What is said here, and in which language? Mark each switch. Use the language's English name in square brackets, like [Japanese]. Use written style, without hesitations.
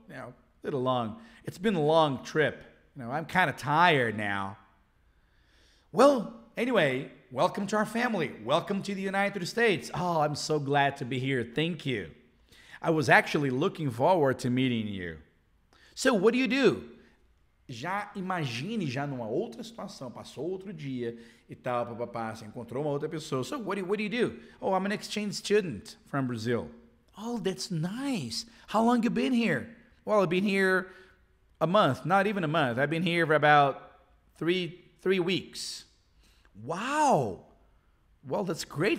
[English] A little long. It's been a long trip. I'm kind of tired now. Well, anyway, welcome to our family. Welcome to the United States. Oh, I'm so glad to be here. Thank you. I was actually looking forward to meeting you. So, what do? [Portuguese] Já imagine já numa outra situação, passou outro dia e tal, papapá, você encontrou uma outra pessoa. [English] So, what do you do? Oh, I'm an exchange student from Brazil. Oh, that's nice. How long you been here? Well, I've been here a month, not even a month. I've been here for about three weeks. Wow. Well, that's great.